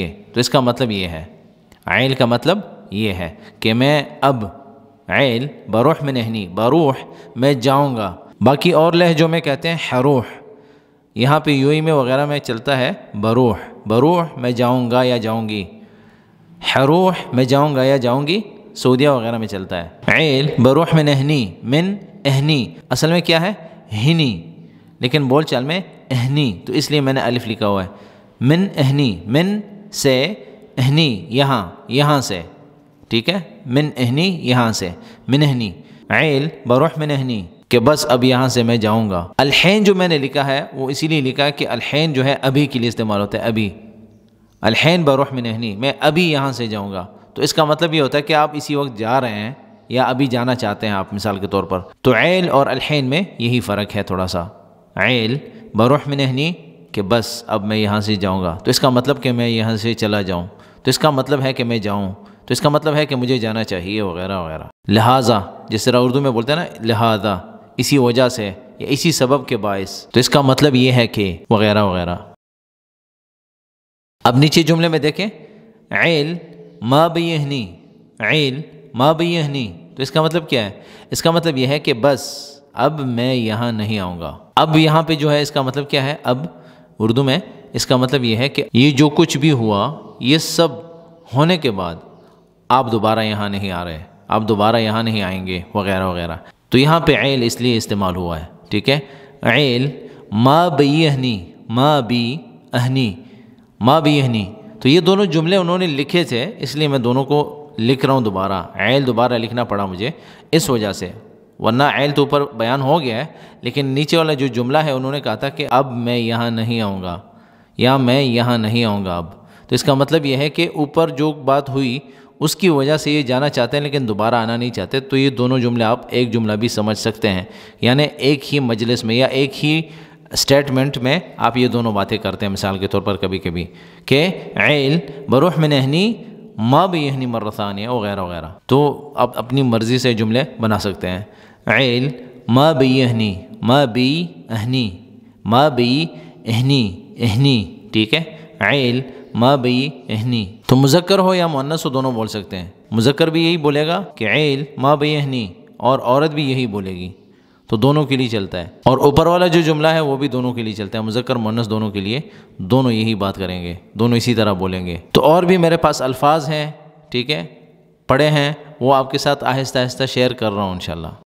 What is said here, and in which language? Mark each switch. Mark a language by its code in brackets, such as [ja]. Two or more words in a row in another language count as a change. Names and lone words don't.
[ur] تو اس کا مطلب یہ ہے، عیل کا مطلب یہ ہے کہ میں اب، [ar] عیل بروح من ہنی، بروح [ur] میں جاؤں گا۔ باقی اور لہجوں میں کہتے ہیں حروح، یہاں پہ یو ای میں وغیرہ میں چلتا ہے بروح، بروح میں جاؤں گا یا جاؤں گی، حروح میں جاؤں گا یا جاؤں گی سعودیہ وغیرہ میں چلتا ہے۔ [ar] عیل بروح من اہنی، من اہنی [ur] اصل میں کیا ہے، ہنی، لیکن بول چال میں اہنی، تو اس لیے میں نے الف لکھا ہوا ہے، [ar] من اہنی، [ur] من سے، اہنی یہاں، یہاں سے، ٹھیک ہے، [ar] من اہنی [ur] یہاں سے، [ar] من اہنی، عیل بروح من اہنی، [ur] کہ بس اب یہاں سے میں جاؤں گا۔ الحین جو میں نے لکھا ہے وہ اسی لیے لکھا ہے کہ الحین جو ہے ابھی کے لیے استعمال ہوتا ہے، ابھی، [ar] الحین بروح من اہنی، [ur] میں ابھی یہاں سے جاؤں گا، تو اس کا مطلب یہ ہوتا ہے کہ آپ اسی وقت جا رہے ہیں یا ابھی جانا چاہتے ہیں آپ، مثال کے طور پر۔ تو عیل اور الحین میں یہی فرق ہے تھوڑا سا، [ar] عیل بروح من اہنی [ur] کہ بس اب میں یہاں سے جاؤں گا، تو اس کا مطلب کہ میں یہاں سے چلا جاؤں، تو اس کا مطلب ہے کہ میں جاؤں، تو اس کا مطلب ہے کہ مجھے جانا چاہیے وغیرہ وغیرہ۔ لہٰذا جس طرح اردو میں بولتے ہیں نا، لہٰذا، اسی وجہ سے یا اسی سبب کے باعث، تو اس کا مطلب یہ ہے کہ وغیرہ وغیرہ۔ اب نیچے جملے میں دیکھیں، [ar] عیل ما بیہنی، عیل ما بیہنی، [ur] تو اس کا مطلب کیا ہے، اس کا مطلب یہ ہے کہ بس اب میں یہاں نہیں آؤں گا۔ اب یہاں پہ جو ہے اس کا مطلب کیا ہے، اب اردو میں اس کا مطلب یہ ہے کہ یہ جو کچھ بھی ہوا، یہ سب ہونے کے بعد آپ دوبارہ یہاں نہیں آ رہے، آپ دوبارہ یہاں نہیں آئیں گے وغیرہ وغیرہ۔ تو یہاں پہ عیل اس لیے استعمال ہوا ہے، ٹھیک ہے، [ar] عیل ما بیہنی، ما بی اہنی، ما بیہنی، [ur] تو یہ دونوں جملے انہوں نے لکھے تھے، اس لیے میں دونوں کو لکھ رہا ہوں دوبارہ، عیل دوبارہ لکھنا پڑا مجھے اس وجہ سے، ورنہ عیل تو اوپر بیان ہو گیا ہے، لیکن نیچے والا جو جملہ ہے انہوں نے کہا تھا کہ اب میں یہاں نہیں آؤں گا، یا میں یہاں نہیں آؤں گا اب، تو اس کا مطلب یہ ہے کہ اوپر جو بات ہوئی اس کی وجہ سے یہ جانا چاہتے ہیں لیکن دوبارہ آنا نہیں چاہتے، تو یہ دونوں جملے آپ ایک جملہ بھی سمجھ سکتے ہیں، یعنی ایک ہی مجلس میں یا ایک ہی اسٹیٹمنٹ میں آپ یہ دونوں باتیں کرتے ہیں، مثال کے طور پر کبھی کبھی کہ [ar] عیل بروح من اہنی ما بیہنی مرہ ثانیہ [ur] وغیرہ وغیرہ، تو آپ اپنی مرضی سے جملے بنا سکتے ہیں۔ [ar] عیل ما بیہنی، ما بی اہنی، ما بی اہنی، اہنی، [ur] ٹھیک ہے، [ar] عیل ما بی اہنی، [ur] تو مذکر ہو یا مؤنث ہو دونوں بول سکتے ہیں، مذکر بھی یہی بولے گا کہ [ar] عیل ما بی اہنی، [ur] اور عورت بھی یہی بولے گی، تو دونوں کے لیے چلتا ہے، اور اوپر والا جو جملہ ہے وہ بھی دونوں کے لیے چلتا ہے، مذکر مؤنث دونوں کے لیے، دونوں یہی بات کریں گے، دونوں اسی طرح بولیں گے۔ تو اور بھی میرے پاس الفاظ ہیں، ٹھیک ہے، پڑھے ہیں، وہ آپ کے ساتھ آہستہ آہستہ شیئر کر رہا ہوں انشاءاللہ۔